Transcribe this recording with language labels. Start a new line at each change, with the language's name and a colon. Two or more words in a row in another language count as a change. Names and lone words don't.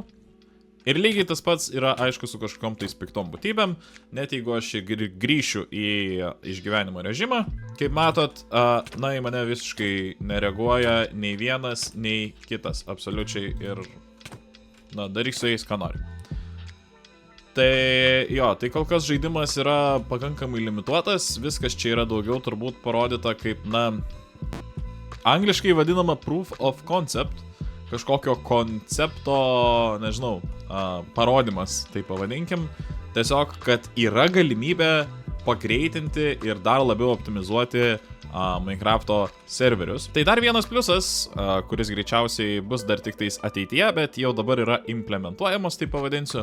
Lithuanian: Ir lygiai tas pats yra, aišku, su kažkokiom tais piktom būtybėm, net jeigu aš grįšiu į išgyvenimo režimą, kaip matot, na, į mane visiškai nereaguoja nei vienas, nei kitas, absoliučiai, ir, na, daryk su jais, ką nori. Tai jo, tai kol kas žaidimas yra pakankamai limituotas, viskas čia yra daugiau turbūt parodyta kaip, na, angliškai vadinama
English: proof of concept,
Lithuanian: kažkokio koncepto, nežinau, parodymas, tai pavadinkim, tiesiog, kad yra galimybė pagreitinti ir dar labiau optimizuoti Minecrafto serverius. Tai dar vienas pliusas, kuris greičiausiai bus dar tik tais ateityje, bet jau dabar yra implementuojamas, tai pavadinsiu.